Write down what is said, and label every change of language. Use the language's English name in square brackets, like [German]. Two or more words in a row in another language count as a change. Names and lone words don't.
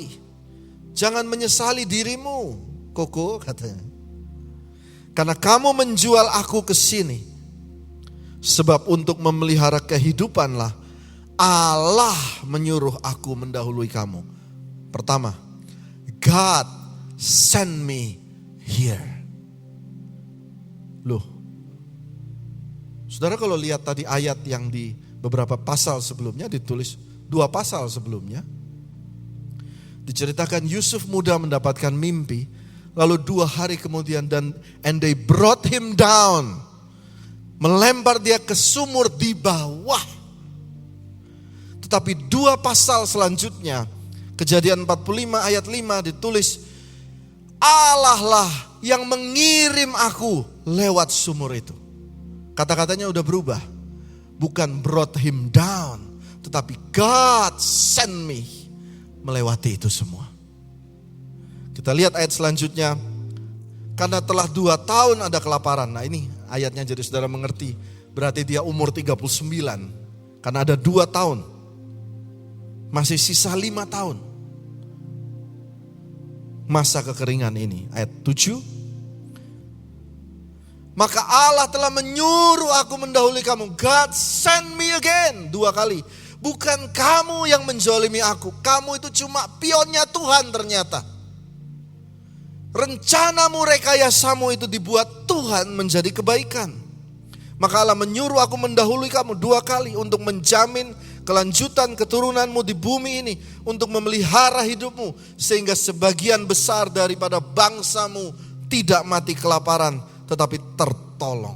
[Indonesian] Jangan menyesali dirimu, Koko katanya. Karena kamu menjual aku ke sini. Sebab untuk memelihara kehidupanlah Allah menyuruh aku mendahului kamu. Pertama, [English] God send me here. [Indonesian] Loh, saudara kalau lihat tadi ayat yang di beberapa pasal sebelumnya, ditulis 2 pasal sebelumnya, diceritakan Yusuf muda mendapatkan mimpi, lalu 2 hari kemudian [English] and they brought him down, [Indonesian] melempar dia ke sumur di bawah. Tetapi 2 pasal selanjutnya, Kejadian 45 ayat 5 ditulis, Allah lah yang mengirim aku lewat sumur itu. Kata-katanya udah berubah. Bukan [English] brought him down, [Indonesian] tetapi [English] God send me [Indonesian] melewati itu semua. Kita lihat ayat selanjutnya. Karena telah 2 tahun ada kelaparan. Nah ini ayatnya jadi saudara mengerti. Berarti dia umur 39. Karena ada 2 tahun. Masih sisa 5 tahun. Masa kekeringan ini. Ayat 7. Maka Allah telah menyuruh aku mendahului kamu. [English] God send me again. 2 kali. [Indonesian] Bukan kamu yang menzolimi aku. Kamu itu cuma pionnya Tuhan ternyata. Rencanamu, rekayasamu itu dibuat Tuhan menjadi kebaikan. Maka Allah menyuruh aku mendahului kamu 2 kali untuk menjamin kelanjutan keturunanmu di bumi ini, untuk memelihara hidupmu sehingga sebagian besar daripada bangsamu tidak mati kelaparan tetapi tertolong.